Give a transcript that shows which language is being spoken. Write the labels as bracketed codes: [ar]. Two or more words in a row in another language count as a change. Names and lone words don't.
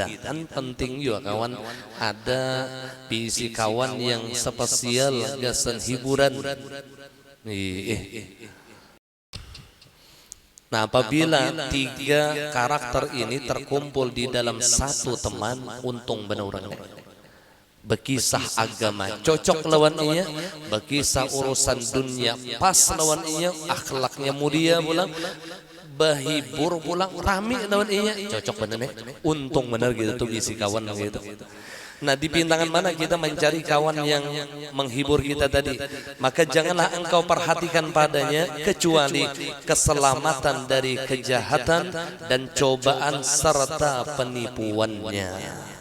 [bjn] Kan penting juga kawan, ada bisi kawan yang spesial gasan hiburan. [id] Nah, apabila tiga karakter ini terkumpul di dalam satu teman, untung benar orang. [bjn] Bekisah agama cocok lawan ia, bekisah urusan dunia pas lawan ia, akhlaknya mulia pulang, bahibur pulang, rami lawan ia, cocok bener nih, untung bener gitu tuh isi kawan gitu. [id] Nah di pintangan mana kita mencari kawan yang menghibur kita tadi, maka janganlah engkau perhatikan padanya kecuali keselamatan dari kejahatan dan cobaan serta penipuannya.